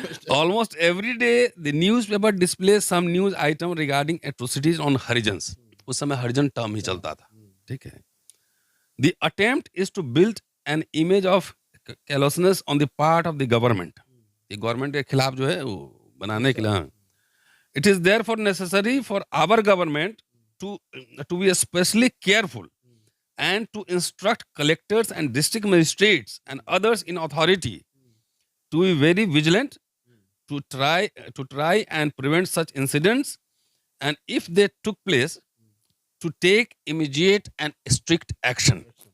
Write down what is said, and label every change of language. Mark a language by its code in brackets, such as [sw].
[en] Almost every day, the newspaper displays some news item regarding atrocities on Harijans. [hi] उस समय हरिजन term ही चलता था, ठीक है। [en] The attempt is to build an image of callousness on the part of the government. [hi] ये government के खिलाफ जो है वो बनाने के लिए, [en] it is therefore necessary for our government to be especially careful and to instruct collectors and district magistrates and others in authority to be very vigilant, to try and prevent such incidents, and if they took place, to take immediate and strict action.